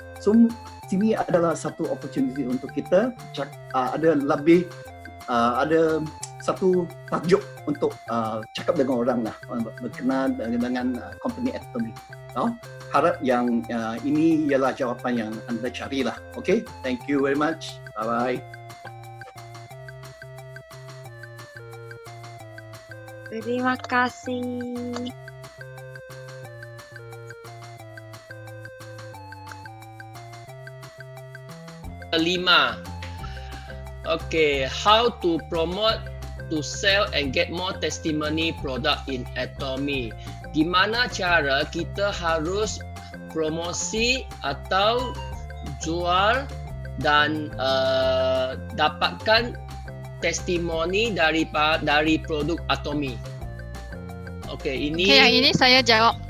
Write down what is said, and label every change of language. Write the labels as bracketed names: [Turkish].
[Malay] So sini adalah satu opportunity untuk kita ada lebih ada satu tajuk untuk cakap dengan orang lah berkenaan dengan company Atomy. Harap yang ini ialah jawapan yang anda carilah. [English] Okay, thank you very much. Bye bye. [Malay] Terima kasih. Kelima. [English] Okay, how to promote to sell and get more testimony product in Atomy. [Indonesian] Gimana cara kita harus promosi atau jual dan dapatkan testimoni dari produk Atomy. Okey, ini Okay, yang ini saya jawab.